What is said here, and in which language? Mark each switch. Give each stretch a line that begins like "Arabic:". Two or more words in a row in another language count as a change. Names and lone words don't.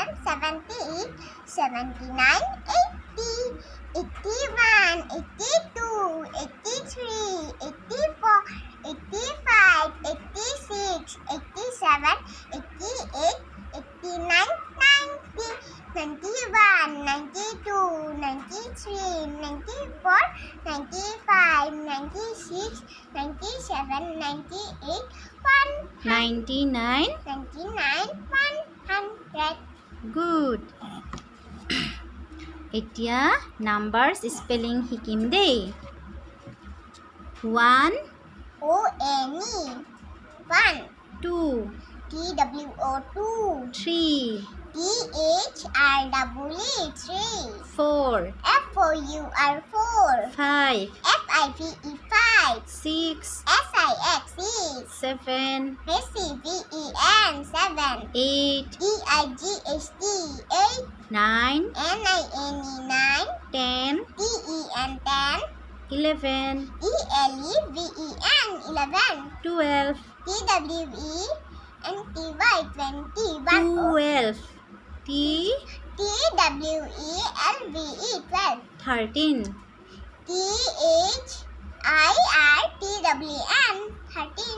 English: 78, 79, 80, 81, 82, 83, 84, 85, 86, 87, 88, 89, 90, 91, 92, 93, 94, 95, 96, 97, 98, 99. 99, 100.
Assamese: Good. এতিয়া
English: numbers spelling
Assamese: শিকিম দেই 1
English: O-N-E 1, 2 T-W-O 2, 3 T-H-R-E-E 3, 4 F-O-U-R 4, 5 F-I-V-E 5, 6 S-I-X-E, 7 S-C-V-E-N 7, 8 E-I-G-H-T 8, 9 N-I-N-E 9, 10 T-E-N 10, 11 E-L-E-V-E-N 11, 12 T-W-E-N-T-Y 20, 12 T T-W-E-L-V-E 12, 13 T-H-I-R-T-W-N 13,